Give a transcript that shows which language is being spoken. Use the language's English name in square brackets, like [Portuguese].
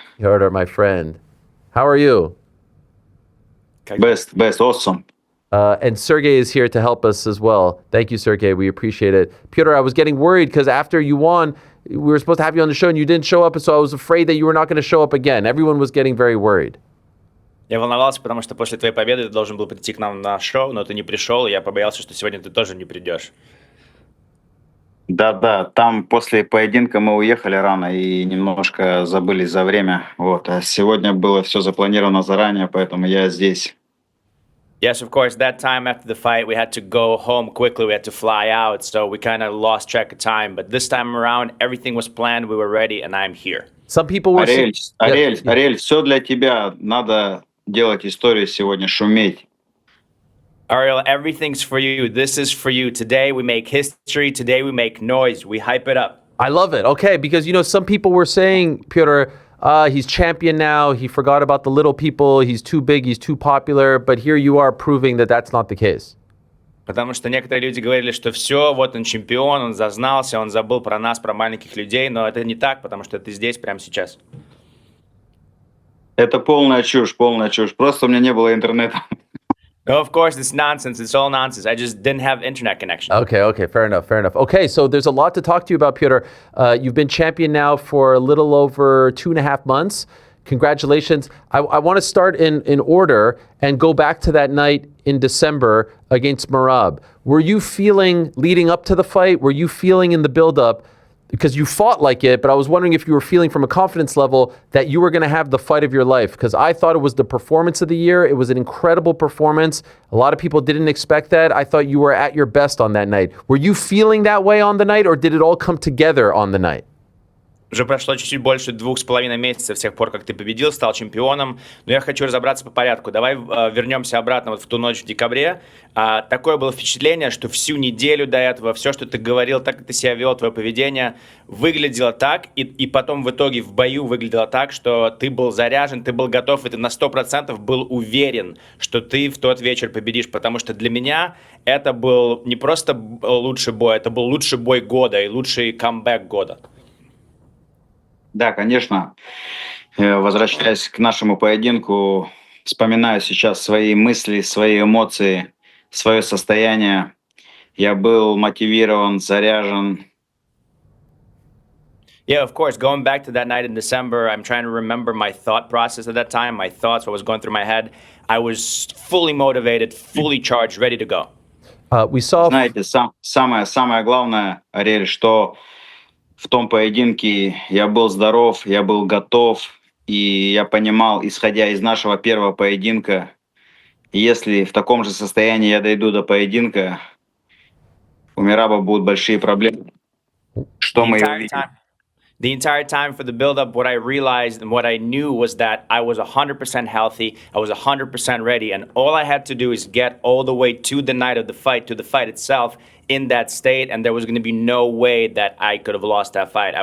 [English] Petr, my friend. How are you? Best, awesome. And Sergey is here to help us as well. Thank you, Sergey. We appreciate it. Petr, I was getting worried because after you won, we were supposed to have you on the show and you didn't show up, so I was afraid that you were not going to show up again. Everyone was getting very worried. [Russian] Я волновался, потому что после твоей победы ты должен был прийти к нам на шоу, но ты не пришел, и я побоялся, что сегодня ты тоже не придешь. Да, там после поединка мы уехали рано и немножко забыли за время. Вот. А сегодня было все запланировано заранее, поэтому я здесь. [English] Yes, of course, that time after the fight, we had to go home quickly, we had to fly out, so we kind of lost track of time. But this time around, everything was planned, we were ready, and I'm here. Some people were... [Russian] Ариэль, все для тебя. Надо делать историю сегодня, шуметь. [English] Ariel, everything's for you. This is for you. Today we make history. Today we make noise. We hype it up. I love it. Okay, because, you know, some people were saying, Petr, he's champion now. He forgot about the little people. He's too big. He's too popular. But here you are proving that that's not the case. [Russian] Потому что некоторые люди говорили, что все, вот он чемпион, он зазнался, он забыл про нас, про маленьких людей. Но это не так, потому что ты здесь прямо сейчас. Это полная чушь. Просто у меня не было интернета. [English] No, of course, it's nonsense. It's all nonsense. I just didn't have internet connection. Okay, fair enough. Okay, so there's a lot to talk to you about, Petr. You've been champion now for a little over 2.5 months. Congratulations. I want to start in order and go back to that night in December against Merab. Were you feeling, leading up to the fight, were you feeling in the build-up, because you fought like it, but I was wondering if you were feeling from a confidence level that you were going to have the fight of your life, because I thought it was the performance of the year. It was an incredible performance. A lot of people didn't expect that. I thought you were at your best on that night. Were you feeling that way on the night, or did it all come together on the night? [Russian] Уже прошло чуть-чуть больше 2,5 месяцев с тех пор, как ты победил, стал чемпионом. Но я хочу разобраться по порядку. Давай вернемся обратно вот в ту ночь в декабре. Такое было впечатление, что всю неделю до этого все, что ты говорил, так как ты себя вел, твое поведение выглядело так, и потом в итоге в бою выглядело так, что ты был заряжен, ты был готов, и ты на 100% был уверен, что ты в тот вечер победишь. Потому что для меня это был не просто лучший бой, это был лучший бой года и лучший камбэк года. Да, конечно. Возвращаясь к нашему поединку, вспоминаю сейчас свои мысли, свои эмоции, свое состояние. Я был мотивирован, заряжен. [English] Yeah, of course. Going back to that night in December, I'm trying to remember my thought process at that time, my thoughts, what was going through my head. I was fully motivated, fully charged, ready to go. We saw... [Russian] Знаете, самое главное, Ариэль, что в том поединке я был здоров, я был готов, и я понимал, исходя из нашего первого поединка, если в таком же состоянии я дойду до поединка, у Мераба будут большие проблемы. Что мы увидим? [English] The entire time for the build-up, what I realized and what I knew was that I was 100% healthy, I was 100% ready, and all I had to do is get all the way to the night of the fight, to the fight itself, in that state, and there was going to be no way that I could have lost that fight.